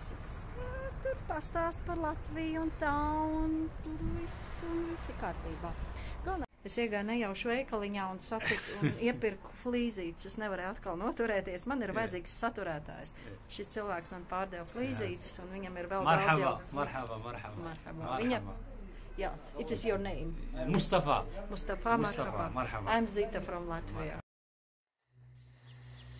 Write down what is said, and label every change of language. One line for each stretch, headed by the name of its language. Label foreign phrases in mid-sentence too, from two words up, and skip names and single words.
Latvian: Es tur pastāst par Latviju un tā, un tur viss ir kārtībā. Es iegāju nejaušu veikaliņā un satiku un iepirku flīzītes. Es nevarēju atkal noturēties. Man ir vajadzīgs saturētājs. Šis cilvēks man pārdeva flīzītes un viņam ir vēl daudz jau. Marhaba. Viņam,
English: yeah, it is your name. Mustafa. Marhaba. I'm Zita from Latvia.